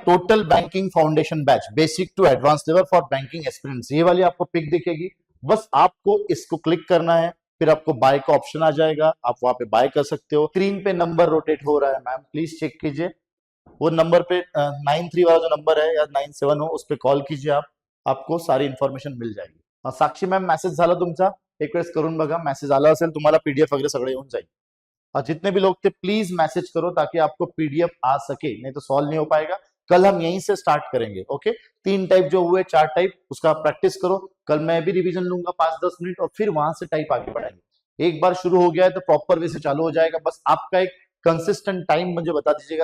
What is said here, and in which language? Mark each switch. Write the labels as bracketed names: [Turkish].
[English] total banking foundation batch, basic to advance level for banking experience, [Hindi] ये वाली आपको pick दिखेगी। बस आपको इसको क्लिक करना है, फिर आपको बाय का ऑप्शन आ जाएगा, आप वहां पे बाय कर सकते हो। स्क्रीन पे नंबर रोटेट हो रहा है मैम, प्लीज चेक कीजिए। वो नंबर पे 93 वाला जो नंबर है या 97 हो, उस पर कॉल कीजिए आप, आपको सारी इन्फॉर्मेशन मिल जाएगी। [Marathi] साक्षी मॅम मेसेज झाला तुमचा? एक वेळेस करून बघा, मेसेज आला असेल तुम्हाला, पीडीएफ वगैरह सगळे येऊन जाईल। [Hindi] और जितने भी लोग थे प्लीज मैसेज करो ताकि आपको पीडीएफ आ सके, नहीं तो सॉल्व नहीं हो पाएगा। कल हम यहीं से स्टार्ट करेंगे, ओके। 3 टाइप जो हुए, 4 टाइप, उसका प्रैक्टिस करो। कल मैं भी रिवीजन लूंगा 5-10 मिनट और फिर वहां से टाइप आगे बढ़ाएंगे। एक बार शुरू हो गया है तो प्रॉपर वे से चालू हो जाएगा। बस आपका एक कंसिस्टेंट टाइम मुझे बता दीजिएगा।